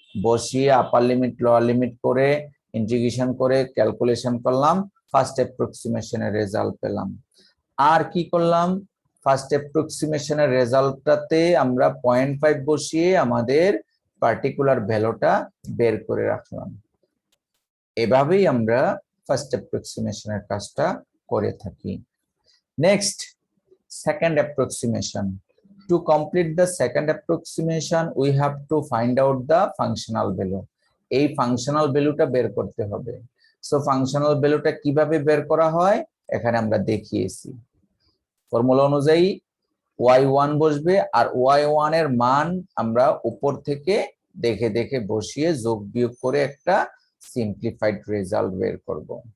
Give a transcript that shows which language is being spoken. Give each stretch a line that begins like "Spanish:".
Bangla: বসিয়ে আপার limit lower limit করে integration করে ক্যালকুলেশন করলাম, ফার্স্ট অ্যাপ্রক্সিমেশনের রেজাল্ট পেলাম। আর কি করলাম, ফার্স্ট অ্যাপ্রক্সিমেশনের রেজাল্টটাতে আমরা 0.5 বসিয়ে আমাদের পার্টিকুলার ভ্যালুটা বের করে রাখলাম। এভাবেই আমরা ফার্স্ট অ্যাপ্রক্সিমেশনের কাজটা করে থাকি।
English: Next, second approximation. To complete the second approximation, we have to find out the functional value.
Bangla: এই functional valueটা বের করতে হবে। সো functional valueটা কিভাবে বের করা হয় এখানে আমরা দেখিয়েছি। ফর্মুলা অনুযায়ী y1 বসবে আর y1 এর মান আমরা উপর থেকে দেখে দেখে বসিয়ে যোগ বিয়োগ করে একটা সিম্পলিফাইড রেজাল্ট বের করব।